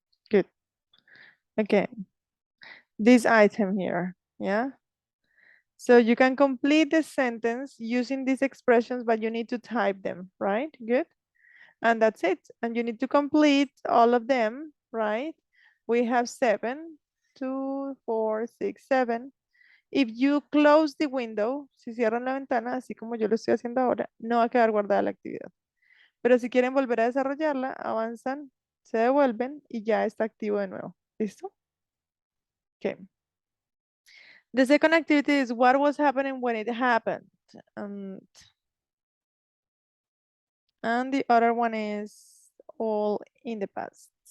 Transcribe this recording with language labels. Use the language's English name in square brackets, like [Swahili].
[English] Good. Okay. This item here. Yeah. So you can complete the sentence using these expressions, but you need to type them, right? Good. And that's it. And you need to complete all of them, right? We have 7, 2, 4, 6, 7. If you close the window, [Spanish] si cierran la ventana, así como yo lo estoy haciendo ahora, no va a quedar guardada la actividad. Pero si quieren volver a desarrollarla, avanzan, se devuelven y ya está activo de nuevo. ¿Listo? Okay. [English] The second activity is what was happening when it happened. And the other one is all in the past.